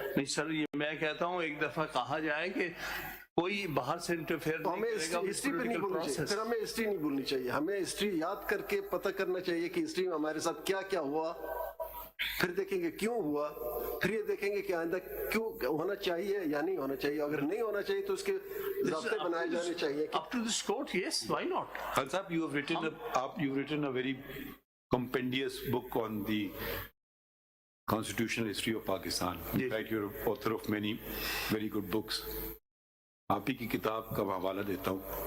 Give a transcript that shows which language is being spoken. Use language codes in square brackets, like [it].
[ur] نہیں سر, یہ میں کہتا ہوں ایک دفعہ کہا جائے کہ کوئی باہر سے انٹرفیئر نہیں کرے گا. ہسٹری پہ نہیں بولنی چاہیے, پھر ہمیں ہسٹری نہیں بولنی چاہیے, ہمیں ہسٹری یاد کر کے پتہ کرنا چاہیے کہ ہسٹری میں ہمارے ساتھ کیا کیا ہوا, پھر دیکھیں گے کیوں ہوا, پھر یہ دیکھیں گے کہ آئندہ کیوں ہونا چاہیے یا نہیں ہونا چاہیے. اگر نہیں ہونا چاہیے تو اس کے ضابطے بنائے جانے چاہیے. [en] Up to this court, yes, why not? Khan Sahab, you've written a very compendious book on the constitutional history of Pakistan. In fact, you're author of many very good books. [ur] آپ ہی کی کتاب کا حوالہ دیتا ہوں.